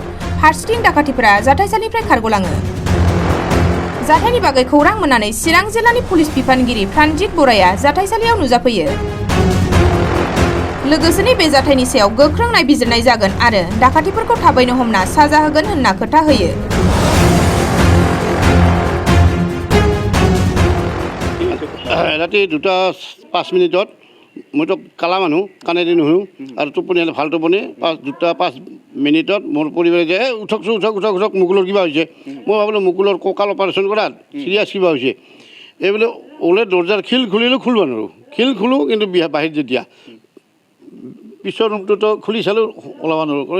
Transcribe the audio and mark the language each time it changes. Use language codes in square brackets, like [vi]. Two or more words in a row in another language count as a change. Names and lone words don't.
[brx] फारसेथिं डाकातिफोरा जाथायसालिनिफ्राय खारगलाङो। जाथायनि बागै खौरां मोननानै चिरां जिल्लानि पुलिस बिफानगिरि प्रानजित बराया जाथायसालियाव नुजाफैयो। लोगोसेनो बे जाथायनि सायाव गोख्रों नायबिजिरनाय जागोन आरो डाकातिफोरखौ थाबैनो हमना साजा होगोन होनना खोथा होयो। [as] राति 2:05 মইতো কালা মানুহ কাণেদি নুশুনো আৰু টোপনি হ'লে ভাল টোপনি 2:05 মোৰ পৰিবাৰে যে উঠক মুকুলৰ কিবা হৈছে। মই ভাবিলোঁ মুকুলৰ কঁকাল অপাৰেশ্যন কৰাত চিৰিয়াছ কিবা হৈছে। এইবোলে ওলে দৰ্জাৰ খিল খুলিলোঁ, খুলিব নোৱাৰোঁ। খিল খোলোঁ কিন্তু বাহিৰত যেতিয়া পিছৰ ৰুমটোতো খুলি চালোঁ, ওলাব নোৱাৰোঁ।